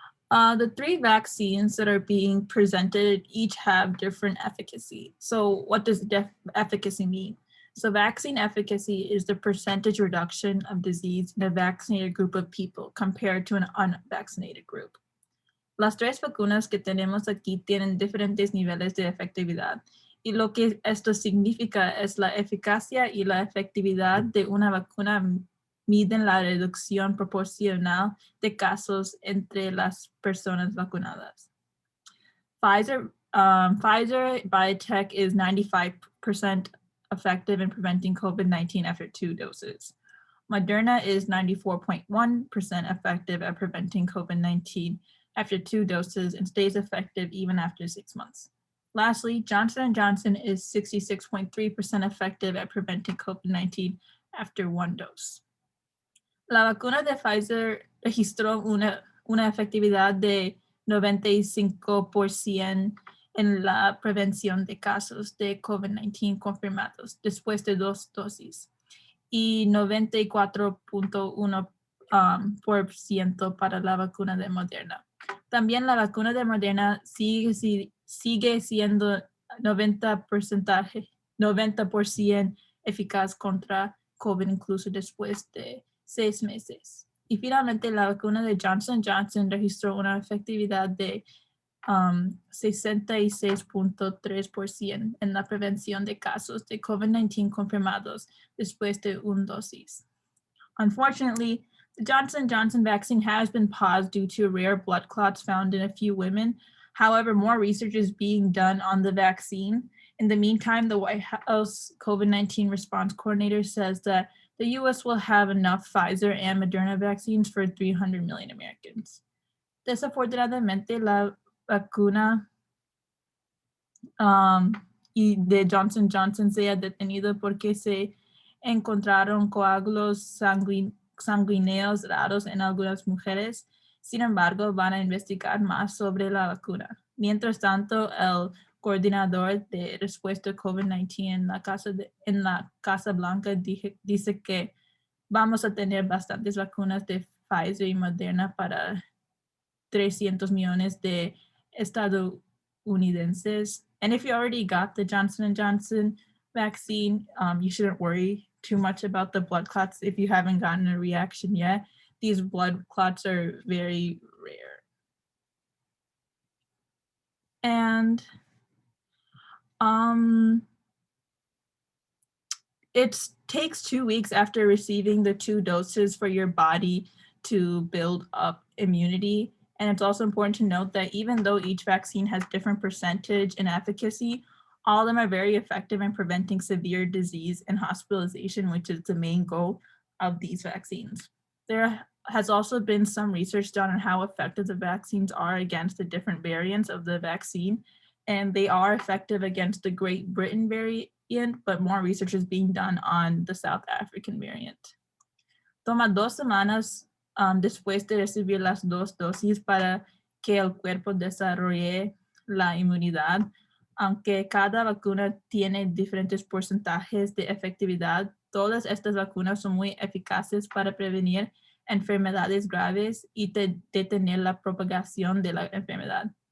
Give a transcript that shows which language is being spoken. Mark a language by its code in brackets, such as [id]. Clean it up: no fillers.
[en] The three vaccines that are being presented each have different efficacy. So what does efficacy mean? So vaccine efficacy is the percentage reduction of disease in a vaccinated group of people compared to an unvaccinated group. [es] Las tres vacunas que tenemos aquí tienen diferentes niveles de efectividad. Y lo que esto significa es la eficacia y la efectividad de una vacuna miden la reducción proporcional de casos entre las personas vacunadas. [en] Pfizer Biotech is 95% effective in preventing COVID-19 after 2 doses. Moderna is 94.1% effective at preventing COVID-19 after 2 doses and stays effective even after 6 months. Lastly, Johnson & Johnson is 66.3% effective at preventing COVID-19 after 1 dose. [es] La vacuna de Pfizer registró una efectividad de 95% en la prevención de casos de COVID-19 confirmados después de 2 dosis y 94.1% para la vacuna de Moderna. También la vacuna de Moderna sigue siendo 90% eficaz contra COVID incluso después de 6 meses. Y finalmente la vacuna de Johnson Johnson registró una efectividad de 66.3% en la prevención de casos de COVID-19 confirmados después de 1 dosis. [en] Unfortunately, the Johnson Johnson vaccine has been paused due to rare blood clots found in a few women. However, more research is being done on the vaccine. In the meantime, the White House COVID-19 response coordinator says that the U.S. will have enough Pfizer and Moderna vaccines for 300 million Americans. [es] Desafortunadamente, la vacuna y de Johnson Johnson se ha detenido porque se encontraron coágulos sanguíneos raros en algunas mujeres. Sin embargo, van a investigar más sobre la vacuna. Mientras tanto, el coordinador de respuesta COVID-19 en la Casa Blanca dice que vamos a tener bastantes vacunas de Pfizer y Moderna para 300 millones de estadounidenses. [en] And if you already got the Johnson & Johnson vaccine, you shouldn't worry too much about the blood clots if you haven't gotten a reaction yet. These blood clots are very rare. And it takes 2 weeks after receiving the 2 doses for your body to build up immunity. And it's also important to note that even though each vaccine has different percentage and efficacy, all of them are very effective in preventing severe disease and hospitalization, which is the main goal of these vaccines. There has also been some research done on how effective the vaccines are against the different variants of the vaccine, and they are effective against the Great Britain variant, but more research is being done on the South African variant. [es] Toma 2 semanas después de recibir las 2 dosis para que el cuerpo desarrolle la inmunidad. Aunque cada vacuna tiene diferentes porcentajes de efectividad, todas estas vacunas son muy eficaces para prevenir enfermedades graves y detener la propagación de la enfermedad.